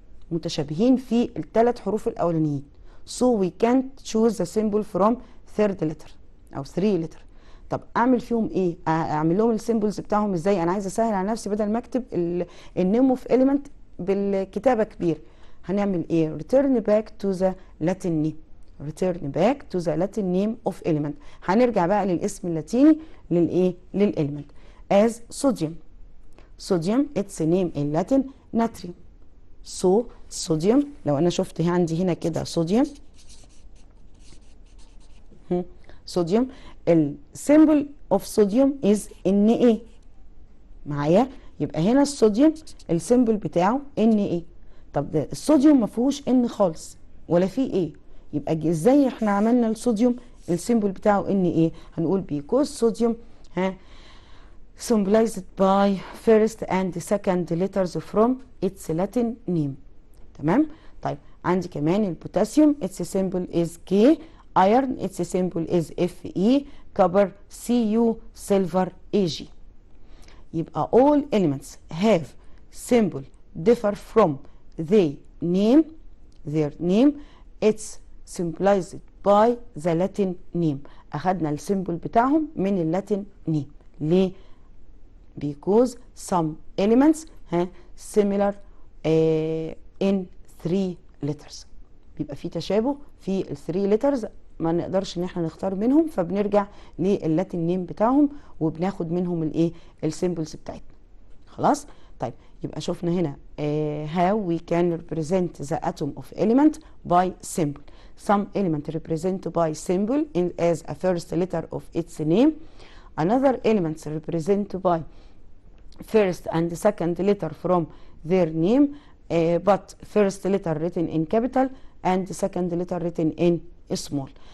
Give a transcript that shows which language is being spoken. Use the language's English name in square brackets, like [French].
[Arabic] متشابهين في الثلاث حروف الاولانيين. [English] so we can't choose the symbol from third letter او three letter. [Arabic] طب اعمل فيهم ايه؟ اعمل لهم السيمبلز بتاعهم ازاي؟ انا عايزه اسهل على نفسي بدل ما اكتب النيم اوف element بالكتابه كبير. هنعمل ايه؟ [English] return back to the Latin name. [Arabic] هنرجع بقى للاسم اللاتيني للايه؟ للإليمنت. [English] as sodium its name in Latin natrium. [Arabic] so صوديوم لو انا شفت عندي هنا كده صوديوم السيمبل اوف صوديوم از Na معايا. يبقى هنا الصوديوم السيمبل بتاعه Na. طب ده الصوديوم ما فيهوش ان خالص ولا فيه ايه، يبقى ازاي احنا عملنا الصوديوم السيمبل بتاعه Na؟ هنقول because صوديوم [English] symbolized by first and second letters from its Latin name. [Arabic] تمام. طيب عندي كمان البوتاسيوم [English] its symbol is K. iron its symbol is Fe. copper Cu. silver Ag. يبقى all elements have symbol differ from their name. it's symbolized by the Latin name. [Arabic] أخدنا السيمبل بتاعهم من اللاتين نيم. [English] ليه؟ because some elements similar in three letters. [Arabic] بيبقى في تشابه في ال [English] three letters [Arabic] ما نقدرش ان احنا نختار منهم، فبنرجع لللاتين نيم بتاعهم وبناخد منهم الايه؟ السيمبلز بتاعتنا. خلاص؟ طيب يبقى شفنا هنا [English] how we can represent the atom of element by symbol. some element represent by symbol as a first letter of its name. another elements represent by first and second letter from their name, but first letter written in capital and second letter written in small.